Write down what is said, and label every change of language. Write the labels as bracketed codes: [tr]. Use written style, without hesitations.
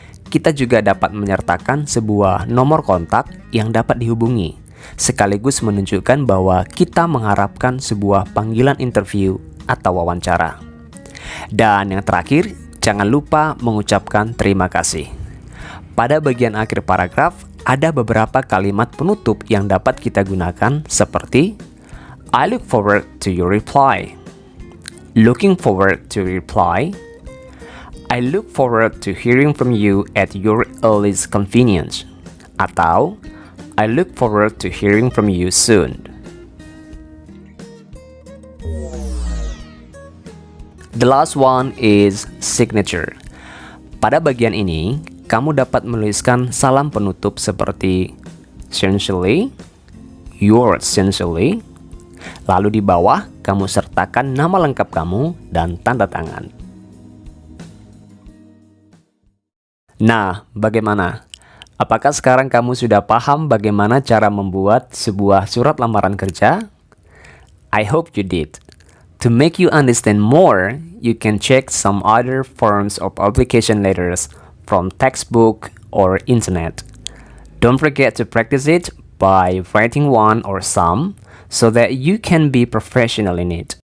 [id] Kita juga dapat menyertakan sebuah nomor kontak yang dapat dihubungi, sekaligus menunjukkan bahwa kita mengharapkan sebuah panggilan interview atau wawancara. Dan yang terakhir, jangan lupa mengucapkan terima kasih. Pada bagian akhir paragraf, ada beberapa kalimat penutup yang dapat kita gunakan seperti [en] I look forward to your reply. Looking forward to reply. I look forward to hearing from you at your earliest convenience. [id] Atau [en] I look forward to hearing from you soon. The last one is signature. [id] Pada bagian ini, kamu dapat menuliskan salam penutup seperti [en] sincerely, yours sincerely. [id] Lalu di bawah, kamu sertakan nama lengkap kamu dan tanda tangan. Nah, bagaimana? Apakah sekarang kamu sudah paham bagaimana cara membuat sebuah surat lamaran kerja? [en] I hope you did. To make you understand more, you can check some other forms of application letters from textbook or internet. Don't forget to practice it by writing one or some so that you can be professional in it.